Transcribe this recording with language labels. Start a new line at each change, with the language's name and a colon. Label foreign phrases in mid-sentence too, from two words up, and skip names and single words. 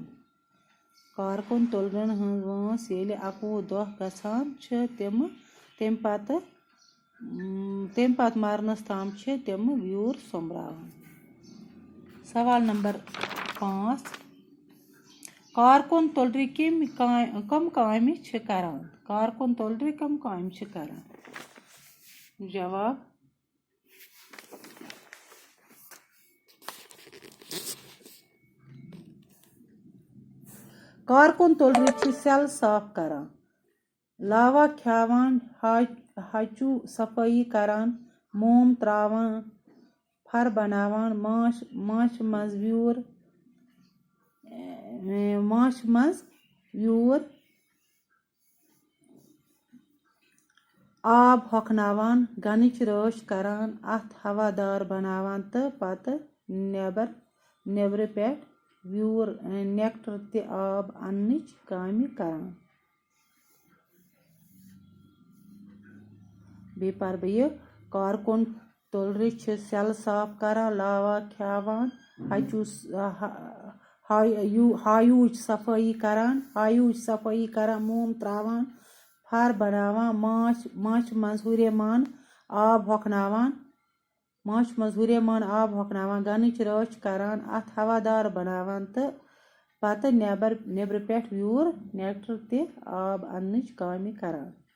Kashmiri: कारकुन तुलरन हज वंस येलि 21 दह गछान तम पत मरनस ताम तम व्यूर सोमब्रावान। सवाल नंबर 5 कारकुन तुलर कम कामि करान। कारकुन तुलर कम कामि करान। जवाब कारकुन तुलर सेल साफ करान, लावा खावान, हचू सफाई करान, मोम त्रावान, फर बनावान, माश मज व्यूर आब हकनावान, गनिच रश करान, अथ हवादार बनावान तो पत नेबर पे व्यूर नेक्टर ते आब अन्निच कामि करान। बे पर बे कारकुन तुलर सेल साफ करान, लावा खावान, हायूच सफाई करान, मोम त्रावान, फर बनावान, माश मज हुरेमान आब हकनावान, गनिच रश करान, अथ हवादार बनावान तो पत नेबर पे व्यूर नेक्टर ते आब अन्निच कामि करान।